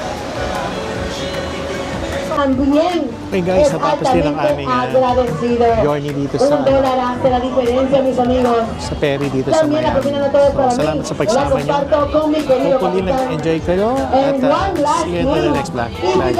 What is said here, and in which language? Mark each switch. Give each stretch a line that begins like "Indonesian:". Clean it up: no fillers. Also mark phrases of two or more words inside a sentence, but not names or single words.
Spanish: también
English: Hey guys,
Spanish: es
Filipino: natapos din ang
Spanish: altamente
Filipino: aming
Spanish: agradecido.
Filipino: journey dito sa,
Spanish: $1 hace la diferencia, mis amigos.
Filipino: sa Perry dito sa
Spanish: También la
Filipino: Miami.
Spanish: propina de todo es para mí.
Filipino: Salamat sa
Spanish: La
Filipino: pagsama nyo.
Spanish: comparto con mi querido
English: Hopefully
Spanish: capitán.
Filipino: nag-enjoy kayo at
English: And one last see you in the thing, next vlog. if you Bye.